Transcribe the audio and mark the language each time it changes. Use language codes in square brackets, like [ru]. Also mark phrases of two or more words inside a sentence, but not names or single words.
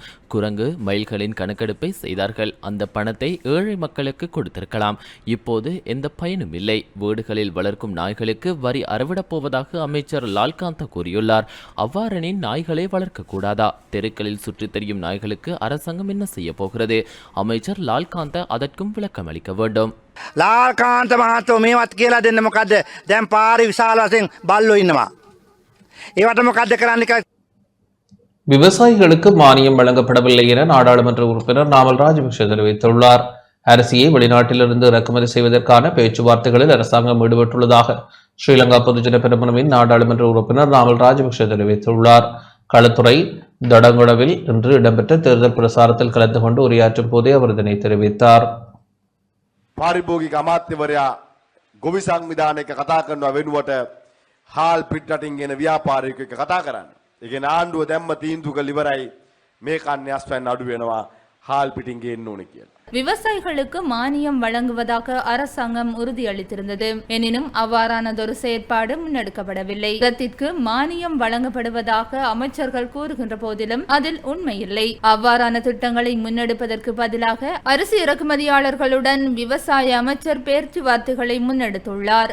[ta] குரங்கு மயில்களின் கணக்கெடுப்பை செய்தார்கள். அந்த பணத்தை ஏழை மக்களுக்கு கொடுத்திருக்கலாம். இப்போது எந்த பயனும் இல்லை. வீடுகளில் வளர்க்கும் நாய்களுக்கு வரி அறவிடப் போவதாக அமைச்சர் லால்காந்த கூறியுள்ளார். அவ்வாறெனின் நாய்களை வளர்க்க கூடாதா? தெருக்களில் சுற்றித் தெரியும் நாய்களுக்கு அரசாங்கம் என்ன செய்ய போகிறது? அமைச்சர் லால்காந்த அதற்கும் விளக்கம் அளிக்க வேண்டும். [si] ලාල්කාන්ත මහත්තයෝ මේවත් කියලා දෙන්න මොකද්ද? දැන් පාරේ විශාල වශයෙන් බල්ලෝ ඉන්නවා. ඒවට මොකද්ද කරන්න කියලා [ta] விவசாயிகளுக்கு மானியம் வழங்கப்படவில்லை என நாடாளுமன்ற உறுப்பினர் நாமல் ராஜபக்ஷ தெரிவித்துள்ளார். அரிசியை வெளிநாட்டிலிருந்து இறக்குமதி செய்வதற்கான பேச்சுவார்த்தைகளில் அரசாங்கம் ஈடுபட்டுள்ளதாக ஸ்ரீலங்கா பொதுஜன பெரமுனவின் நாடாளுமன்ற உறுப்பினர் நாமல் ராஜபக்ஷ தெரிவித்துள்ளார். களுத்துறை தடங்குடவில் இன்று இடம்பெற்ற தேர்தல் பிரசாரத்தில் கலந்து கொண்டு உரையாற்றும் போதே அவர் இதனை தெரிவித்தார். [si] පාරිභෝගික අමාත්‍යවරයා ගොවි සංවිධානයක කතා කරනවා වෙනුවට හාල් පිටරටින් ගෙන ව්‍යාපාරිකයෙක් එක්ක කතා කරන්න. ඒ කියන්නේ ආණ්ඩුව දැම්ම තීන්දුව කළ ඉවරයි මේ කන්නේ අස්පැන්න අඩු වෙනවා හාල් පිටින් ගේන්න ඕනේ කියලා. [ta] விவசாயிகளுக்கு மானியம் வழங்குவதாக அரசாங்கம் உறுதியளித்திருந்தது. எனினும் அவ்வாறானதொரு செயற்பாடு முன்னெடுக்கப்படவில்லை. உரத்திற்கு மானியம் வழங்கப்படுவதாக அமைச்சர்கள் கூறுகின்ற போதிலும் அதில் உண்மையில்லை. அவ்வாறான திட்டங்களை முன்னெடுப்பதற்கு பதிலாக அரிசி இறக்குமதியாளர்களுடன் விவசாய அமைச்சர் பேச்சுவார்த்தைகளை முன்னெடுத்துள்ளார்.